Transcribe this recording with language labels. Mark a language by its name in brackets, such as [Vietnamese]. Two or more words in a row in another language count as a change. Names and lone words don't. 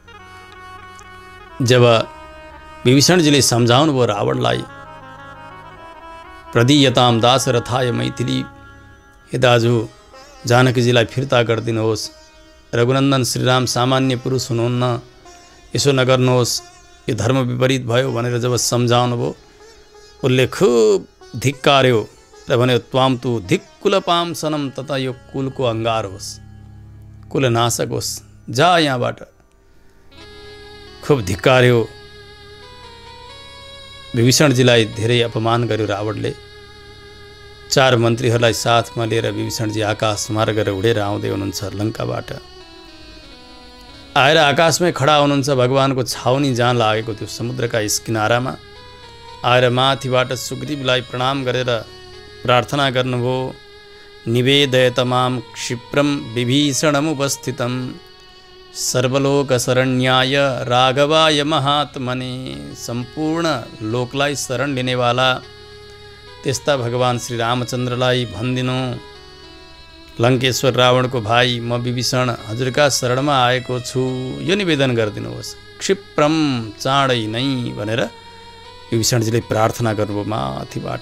[Nepali] जब विभीषणजीले सम्झाउनु भयो रावणलाई, [Sanskrit] प्रदीयताम दास रथाय मैथिली, [Nepali] हे दाजु जानकीजीलाई फिर्ता गरिदिनुहोस्, रघुनन्दन श्रीराम सामान्य पुरुष हुनुहुन्न, यसो नगर्नुहोस्, यो धर्म विपरीत भयो भनेर जब सम्झाउनु भयो उसले खुब धिक्कार्यो र भन्यो [Sanskrit] त्वाम तु धिक्कुलपाम सनम, [Nepali] तथा यो कुलको अङ्गार होस्, कुल नाशक होस्, जा यहाँबाट। खुब धिक्कार्यो। विभीषणजीलाई धेरै अपमान गर्यो रावणले। 4 मन्त्रीहरूलाई साथमा लिएर विभीषणजी आकाश मार्ग गरेर उडेर आउँदै हुनुहुन्छ लङ्काबाट। आएर आकाशमै खडा हुनुहुन्छ। भगवानको छाउनी जहाँ लागेको थियो समुद्रका यस किनारामा आएर माथिबाट सुग्रीवलाई प्रणाम गरेर प्रार्थना गर्नुभयो, [Sanskrit] निवेदयतमाम क्षिप्रम विभीषणमुपस्थितं सर्वलोकशरण्याय राघवाय महात्मने। [Nepali] सम्पूर्ण लोकलाई शरण लिनेवाला त्यस्ता भगवान श्री रामचन्द्रलाई भनिदिनु, लङ्केश्वर रावणको भाइ म विभीषण हजुरका शरणमा आएको छु, यो निवेदन गरिदिनुहोस्, क्षिप्रम चाँडै नै भनेर विभीषणजीले प्रार्थना गर्नुभयो माथिबाट।